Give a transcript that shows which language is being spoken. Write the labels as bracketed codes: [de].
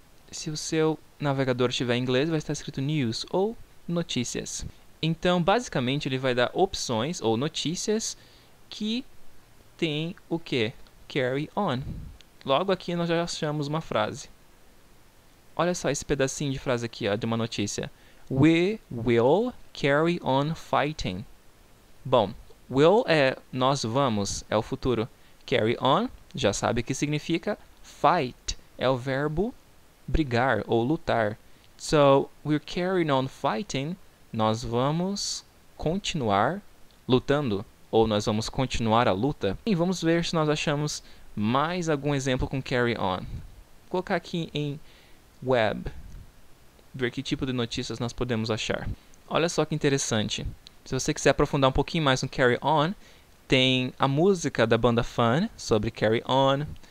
[pt] Se o seu navegador estiver em inglês, vai estar escrito news ou notícias. Então, basicamente, ele vai dar opções ou notícias que tem o que? Carry on. Logo aqui nós já achamos uma frase. Olha só esse pedacinho de frase aqui, ó, de uma notícia. [en] We will carry on fighting. [pt] Bom, will é nós vamos, é o futuro. Carry on, já sabe o que significa. Fight é o verbo brigar ou lutar. [en] So, we're carrying on fighting. [pt] Nós vamos continuar lutando. Ou nós vamos continuar a luta. E vamos ver se nós achamos mais algum exemplo com carry on. Vou colocar aqui em web. Ver que tipo de notícias nós podemos achar. Olha só que interessante. Se você quiser aprofundar um pouquinho mais no carry on, tem a música da banda Fun sobre carry on.